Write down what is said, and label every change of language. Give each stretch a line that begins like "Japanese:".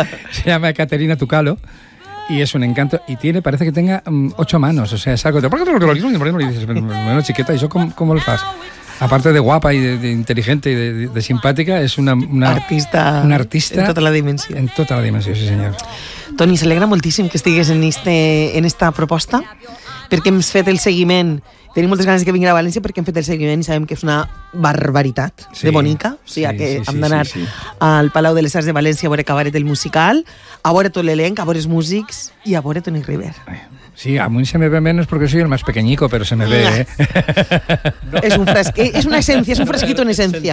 Spanish: Se llama Caterina Tucalo y es un encanto. Y tiene, parece que tenga 8 manos. O sea, es algo de... ¿Por qué tengo que lo mismo? Y dices, bueno, chiqueta, ¿y eso cómo lo haces? Aparte de guapa y de inteligente y de simpática, es una artista. Una artista. En toda la dimensión. En toda la dimensión, sí, señor.
Catalan: Toni, se alegra moltíssim que estigues en esta proposta, perquè hem fet el seguiment. Tenim moltes ganes que vingui a València perquè hem fet el seguiment i sabem que és una barbaritat de bonica. O sigui, que hem d'anar al Palau de les Arts de València a veure Cabaret el musical, a veure tot l'elenc, a veure els músics i a veure Toni River.
Spanish: Sí, a mí se me ve menos porque soy el más pequeñico, pero se me ve, ¿eh? es una esencia, es un fresquito en esencia.